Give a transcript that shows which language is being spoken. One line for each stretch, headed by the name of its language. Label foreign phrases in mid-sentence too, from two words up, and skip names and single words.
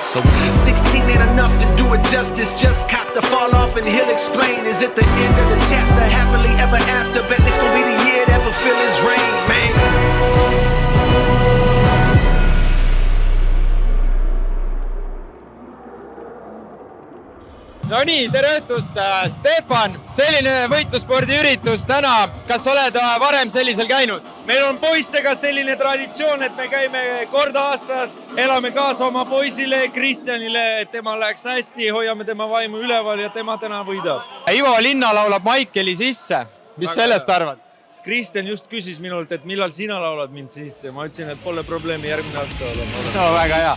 English: So 16 ain't enough to do it justice. Just cop the fall off and he'll explain. Is it the end of the chapter? Happily ever after. Bet it's gonna be the year that fulfill his reign, man.
Estonian: No nii, tere õhtust, Stefan, selline võitlusspordiüritus täna, kas oled varem sellisel käinud? Meil on poistega selline traditsioon, et me käime kord aastas, elame kaasa oma poisile Kristjanile, et tema läheks hästi, hoiame tema vaimu üleval ja tema täna võidab. Ivo Linna laulab Maikeli sisse, mis sellest arvad? Kristjan just küsis minult, et millal sina laulad mind sisse. Ma ütlesin, et pole probleemi, järgmine aasta olema. No väga hea.